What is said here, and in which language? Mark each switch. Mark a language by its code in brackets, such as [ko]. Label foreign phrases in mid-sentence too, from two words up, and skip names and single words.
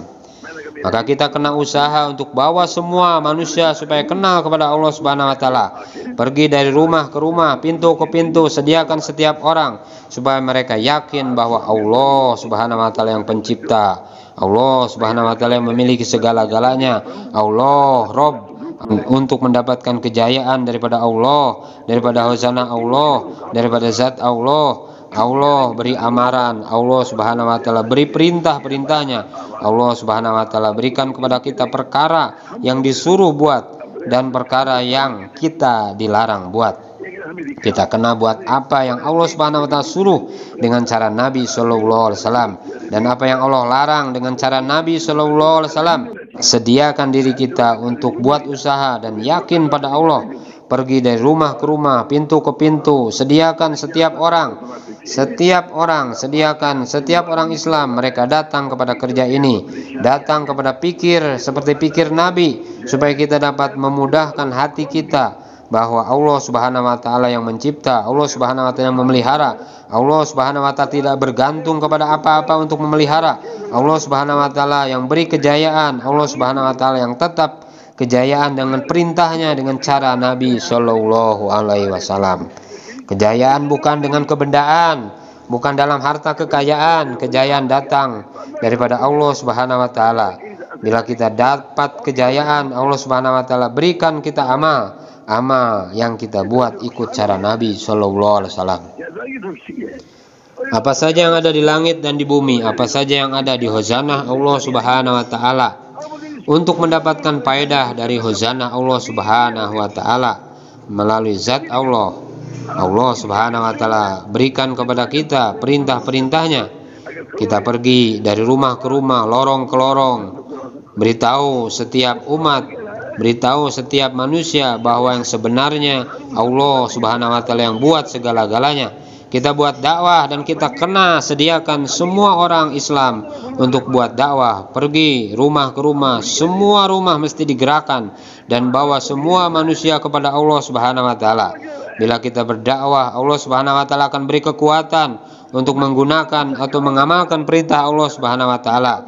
[ms] Maka kita kena usaha untuk bawa semua manusia supaya kenal kepada Allah [ar] سبحانه وتعالى. [ms] Pergi dari rumah ke rumah, pintu ke pintu, sediakan setiap orang supaya mereka yakin bahwa Allah [ar] سبحانه وتعالى [ms] yang pencipta, Allah [ar] سبحانه وتعالى [ms] yang memiliki segala-galanya, Allah Rabb, untuk mendapatkan kejayaan daripada Allah, daripada huzana Allah, daripada zat Allah. Allah beri amaran, Allah [ar] سبحانه وتعالى [ms] beri perintah-perintahnya, Allah [ar] سبحانه وتعالى [ms] berikan kepada kita perkara yang disuruh buat dan perkara yang kita dilarang buat. Kita kena buat apa yang Allah [ar] سبحانه وتعالى [ms] suruh dengan cara Nabi [ar] صلى الله عليه وسلم, [ms] dan apa yang Allah larang dengan cara Nabi [ar] صلى الله عليه وسلم. [ms] Sediakan diri kita untuk buat usaha dan yakin pada Allah. Pergi dari rumah ke rumah, pintu ke pintu, sediakan setiap orang, sediakan setiap orang Islam, mereka datang kepada kerja ini, datang kepada pikir seperti pikir Nabi, supaya kita dapat memudahkan hati kita bahwa Allah [ar] سبحانه وتعالى [ms] yang mencipta, Allah [ar] سبحانه وتعالى [ms] yang memelihara, Allah [ar] سبحانه وتعالى [ms] tidak bergantung kepada apa-apa untuk memelihara, Allah [ar] سبحانه وتعالى [ms] yang beri kejayaan, Allah [ar] سبحانه وتعالى [ms] yang tetap kejayaan dengan perintahnya dengan cara Nabi [ar] صلى الله عليه وسلم. [ms] Kejayaan bukan dengan kebendaan, bukan dalam harta kekayaan. Kejayaan datang daripada Allah [ar] سبحانه وتعالى. [ms] Bila kita dapat kejayaan, Allah [ar] سبحانه وتعالى [ms] berikan kita amal yang kita buat ikut cara Nabi [ar] صلى الله عليه وسلم. [ms] Apa saja yang ada di langit dan di bumi, apa saja yang ada di khazanah Allah [ar] سبحانه وتعالى, [ms] untuk mendapatkan faedah dari khazanah Allah [ar] سبحانه وتعالى [ms] melalui zat Allah, Allah [ar] سبحانه وتعالى [ms] berikan kepada kita perintah-perintahnya. Kita pergi dari rumah ke rumah, lorong ke lorong, beritahu setiap umat, beritahu setiap manusia bahwa yang sebenarnya Allah [ar] سبحانه وتعالى [ms] yang buat segala-galanya. Kita buat dakwah dan kita kena sediakan semua orang Islam untuk buat dakwah. Pergi rumah ke rumah, semua rumah mesti digerakkan dan bawa semua manusia kepada Allah [ar] سبحانه وتعالى. [ms] Bila kita berdakwah, Allah [ar] سبحانه وتعالى [ms] akan beri kekuatan untuk menggunakan atau mengamalkan perintah Allah [ar] سبحانه وتعالى.